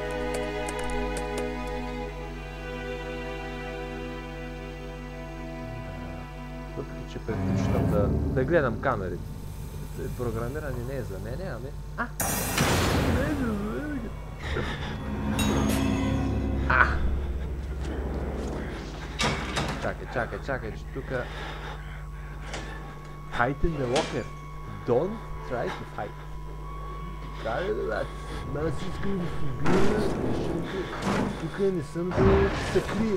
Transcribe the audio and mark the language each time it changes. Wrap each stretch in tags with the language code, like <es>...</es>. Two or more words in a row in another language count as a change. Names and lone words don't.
<bg>Въпреки, че предпочитам да гледам камерите. Програмиране не е за мене, ами... Чакай, че тука...</bg> <en>Hide in the locker. Don't try to fight.</en> <bg>Трябва да дадат. Аз искам да се бия, защото тук не съм да се крия.</bg>